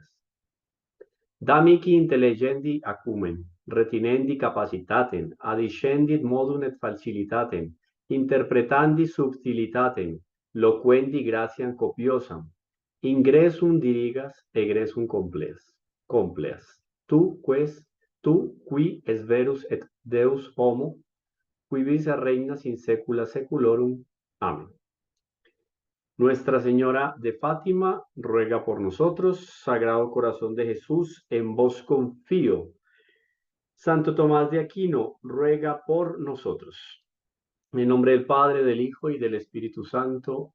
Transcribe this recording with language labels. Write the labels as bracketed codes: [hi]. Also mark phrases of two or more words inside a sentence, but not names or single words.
[la] Da mihi intelligendi acumen, retinendi capacitatem, adiscendit modum et facilitatem, interpretandi subtilitatem, loquendi gratiam copiosam, ingressum dirigas, egressum compleas. Tu, qui es verus et Deus homo, qui vis regnas in saecula saeculorum. [es] Amén. Nuestra Señora de Fátima, ruega por nosotros. Sagrado Corazón de Jesús, en vos confío. Santo Tomás de Aquino, ruega por nosotros. En nombre del Padre, del Hijo y del Espíritu Santo.